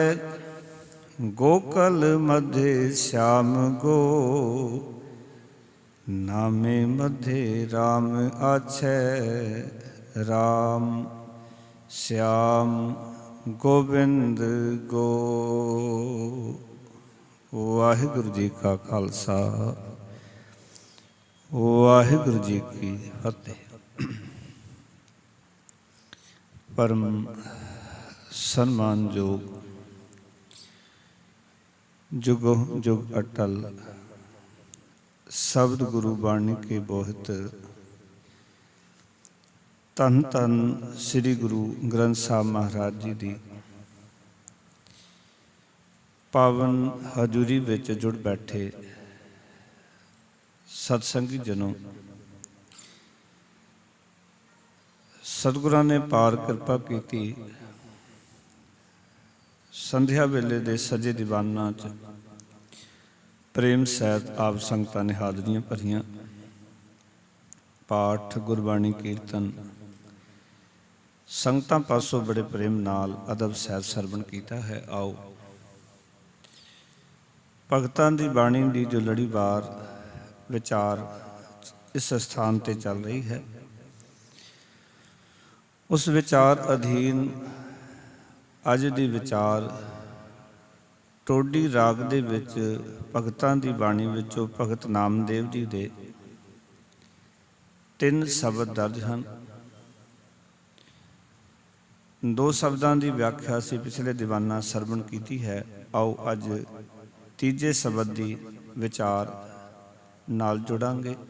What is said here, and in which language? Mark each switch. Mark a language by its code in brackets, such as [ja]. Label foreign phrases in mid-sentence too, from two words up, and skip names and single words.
[pa] ਗੋਕਲ ਮੱਧ ਸ਼ਿਆਮ ਗੋ, ਨਾਮੇ ਮੱਧ ਰਾਮ ਆਛੈ। ਰਾਮ ਸ਼ਿਆਮ ਗੋਬਿੰਦ ਗੋ। ਵਾਹਿਗੁਰੂ ਜੀ ਕਾ ਖ਼ਾਲਸਾ, ਵਾਹਿਗੁਰੂ ਜੀ ਕੀ ਫ਼ਤਿਹ। ਪਰਮ ਸਨਮਾਨਯੋਗ ਜੁਗੋ ਜੁਗ ਅਟੱਲ ਸ਼ਬਦ ਗੁਰੂ ਬਾਣੀ ਕੇ ਬੋਹਿਥ ਧੰਨ ਧੰਨ ਸ੍ਰੀ ਗੁਰੂ ਗ੍ਰੰਥ ਸਾਹਿਬ ਮਹਾਰਾਜ ਜੀ ਕੀ ਪਾਵਨ ਹਜ਼ੂਰੀ ਵਿੱਚ ਜੁੜ ਬੈਠੇ ਸਤਸੰਗੀ ਜਨੋ, ਸਤਿਗੁਰਾਂ ਨੇ ਪਾਰ ਕਿਰਪਾ ਕੀ। ਸੰਧਿਆ ਵੇਲੇ ਦੇ ਸਜੇ ਦੀਵਾਨਾਂ ਚ ਪ੍ਰੇਮ ਸਹਿਤ ਆਪ ਸੰਗਤਾਂ ਨੇ ਹਾਜ਼ਰੀਆਂ ਭਰੀਆਂ। ਪਾਠ ਗੁਰਬਾਣੀ ਕੀਰਤਨ ਸੰਗਤਾਂ ਪਾਸੋਂ ਬੜੇ ਪ੍ਰੇਮ ਨਾਲ ਅਦਬ ਸਹਿਤ ਸਰਵਣ ਕੀਤਾ ਹੈ। ਆਓ ਭਗਤਾਂ ਦੀ ਬਾਣੀ ਦੀ ਜੋ ਲੜੀਵਾਰ ਵਿਚਾਰ ਇਸ ਸਥਾਨ ਤੇ ਚੱਲ ਰਹੀ ਹੈ, ਉਸ ਵਿਚਾਰ ਅਧੀਨ ਅੱਜ ਦੀ ਵਿਚਾਰ ਟੋਡੀ ਰਾਗ ਦੇ ਵਿੱਚ ਭਗਤਾਂ ਦੀ ਬਾਣੀ ਵਿੱਚੋਂ ਭਗਤ ਨਾਮਦੇਵ ਜੀ ਦੇ 3 ਸ਼ਬਦ ਦਰਜ ਹਨ। 2 ਸ਼ਬਦਾਂ ਦੀ ਵਿਆਖਿਆ ਅਸੀਂ ਪਿਛਲੇ ਦੀਵਾਨਾਂ ਸਰਵਣ ਕੀਤੀ ਹੈ। ਆਓ ਅੱਜ ਤੀਜੇ ਸ਼ਬਦ ਦੀ ਵਿਚਾਰ ਨਾਲ ਜੁੜਾਂਗੇ।